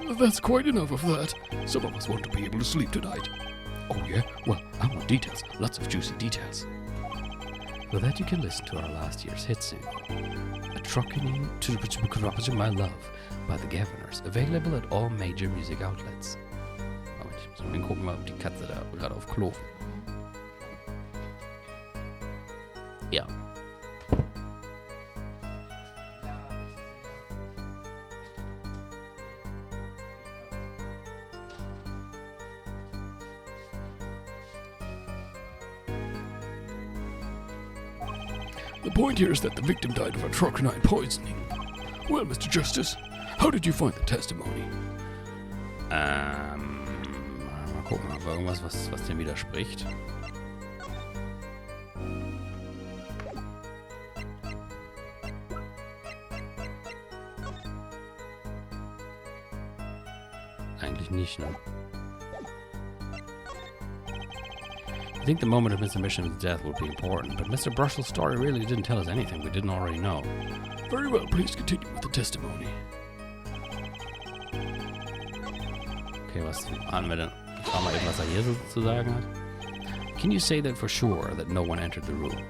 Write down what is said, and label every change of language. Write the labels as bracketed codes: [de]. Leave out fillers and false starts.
[en] That's quite enough of that. Some of us want to be able to sleep tonight. Oh yeah? Well, I want details. Lots of juicy details. For that you can listen to our last year's hit single, Atropine to My Love by the Governors, available at all major music outlets. [de] Moment, ich muss mal gucken, ob die Katze da gerade auf Klo. Ja. [en] The point here is that the victim died of atropine poisoning. Well, Mr. Justice, how did you find the testimony? [de] Mal gucken, ob irgendwas, was dem widerspricht. Eigentlich nicht, ne? [en] I think the moment of Mr. Mission's death would be important, but Mr. Brushel's story really didn't tell us anything we didn't already know. Very well, please continue with the testimony. [de] Okay, was haben wir denn? Ich frage mal eben, was hier so zu sagen hat. [en] Can you say that for sure that no one entered the room?